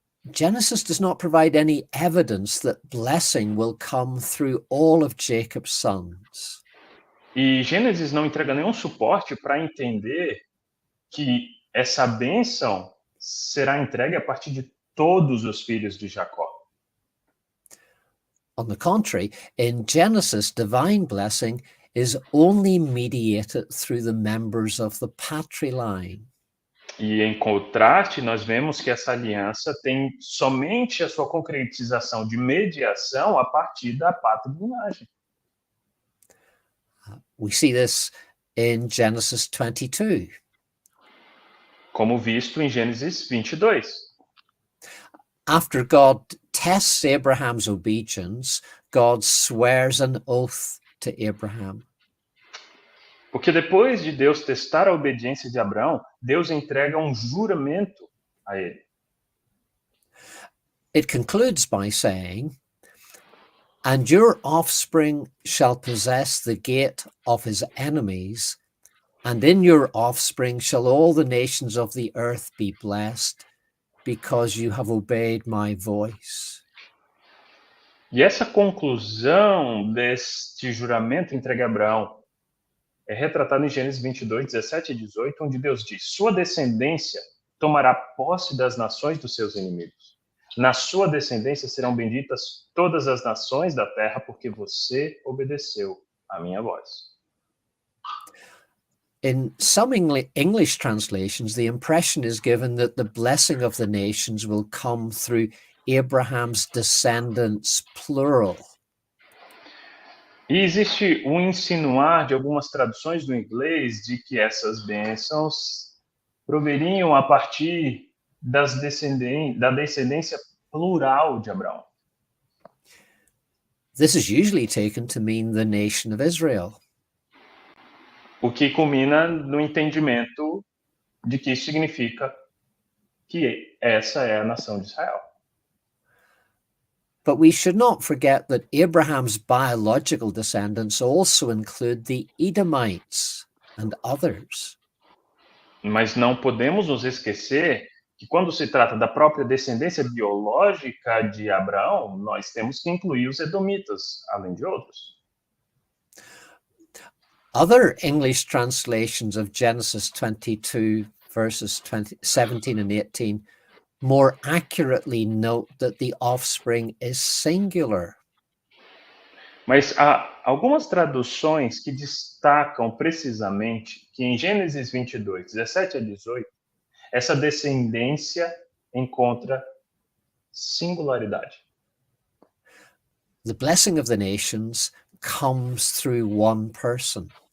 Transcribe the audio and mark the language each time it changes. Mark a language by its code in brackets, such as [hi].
[en] Genesis does not provide any evidence that blessing will come through all of Jacob's sons. [pt] E Gênesis não entrega nenhum suporte para entender que essa bênção será entregue a partir de todos os filhos de Jacó. [en] On the contrary, in Genesis, divine blessing is only mediated through the members of the patriline. [pt] E em contraste, nós vemos que essa aliança tem somente a sua concretização de mediação a partir da patrilinhagem. [en] We see this in Genesis 22. [pt] Como visto em Gênesis 22. [en] After God tests Abraham's obedience, God swears an oath to Abraham. [pt] Porque depois de Deus testar a obediência de Abraão, Deus entrega um juramento a ele. [en] It concludes by saying, "And your offspring shall possess the gate of his enemies, and in your offspring shall all the nations of the earth be blessed, because you have obeyed my voice." [pt] E essa conclusão deste juramento entregue a Abraão é retratada em Gênesis 22, 17 e 18, onde Deus diz: sua descendência tomará posse das nações dos seus inimigos. Na sua descendência serão benditas todas as nações da terra, porque você obedeceu à minha voz. [en] In some English translations, the impression is given that the blessing of the nations will come through Abraham's descendants, plural. [pt] E existe um insinuar de algumas traduções do inglês de que essas bênçãos proveriam a partir da descendência plural de Abraão. [en] This is usually taken to mean the nation of Israel. [pt] O que culmina no entendimento de que isso significa que essa é a nação de Israel. [en] But we should not forget that Abraham's biological descendants also include the Edomites and others. [pt] Mas não podemos nos esquecer que quando se trata da própria descendência biológica de Abraão, nós temos que incluir os edomitas, além de outros. [en] Other English translations of Genesis 22, verses 17 and 18 more accurately note that the offspring is singular. [pt] Mas há algumas traduções que destacam precisamente que em Gênesis 22, 17 a 18, essa descendência encontra singularidade. [en] The blessing of the nations comes through one person.